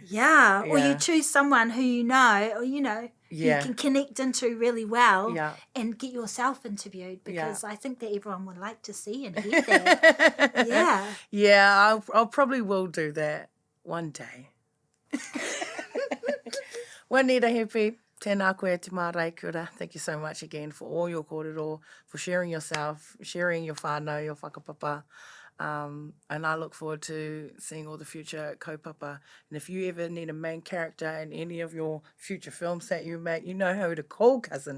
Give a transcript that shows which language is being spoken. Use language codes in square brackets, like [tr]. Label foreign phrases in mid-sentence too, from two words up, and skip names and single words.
[en] Yeah, or you choose someone who you know, or you can connect into really well and get yourself interviewed because I think that everyone would like to see and hear that. Yeah. Yeah, I'll probably will do that one day. [mi] Juanita Hepi, tēnā koe te marae kura. [en] Thank you so much again for all your kōrero, for sharing yourself, sharing your whānau, your whakapapa. And I look forward to seeing all the future kaupapa. And if you ever need a main character in any of your future films that you make, you know who to call, cousin.